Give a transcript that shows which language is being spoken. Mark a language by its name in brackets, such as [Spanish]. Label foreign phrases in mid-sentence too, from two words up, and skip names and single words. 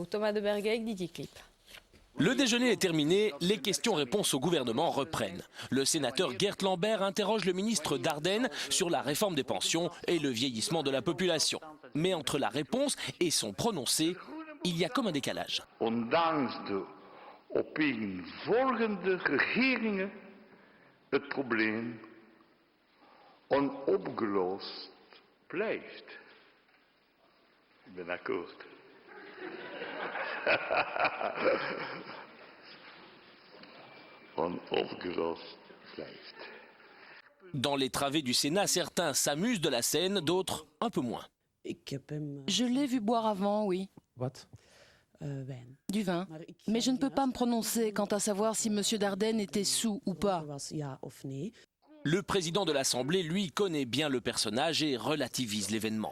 [French] Thomas de Bergeyck, Didier Clip. Le déjeuner est terminé, les questions-réponses au gouvernement reprennent. Le sénateur Geert Lambert interroge le ministre Dardenne sur la réforme des pensions et le vieillissement de la population. Mais entre la réponse et son prononcé, il y a comme un décalage. [Dutch] Ondanks de opeenvolgende regeringen het probleem onopgelost blijft. Ik ben akkoord. Onopgelost blijft. [French] Dans les travées du Sénat, certains s'amusent de la scène, d'autres un peu moins. Je l'ai vu boire avant, oui. Du vin. Mais je ne peux pas me prononcer quant à savoir si M. Dardenne était sous ou pas. Le président de l'Assemblée, lui, connaît bien le personnage et relativise l'événement.